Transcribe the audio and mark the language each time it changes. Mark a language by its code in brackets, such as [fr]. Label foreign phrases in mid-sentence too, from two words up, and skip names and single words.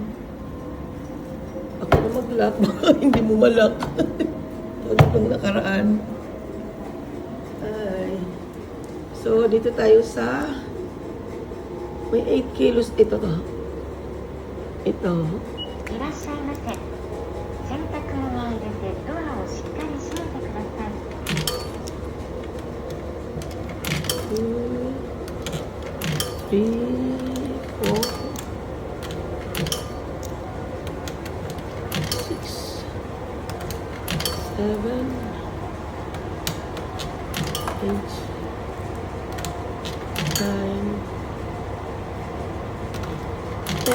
[tl] Ako na mag-lock. Hindi mo malak. Ito itong nakaraan. Ay. So, dito tayo sa may 8 kilos. Ito to. Ito. [ja] いらっしゃいませ。洗濯物を入れてドアをしっかり閉めてください。2, 3, 4, 6, 7, 8, 9, 10.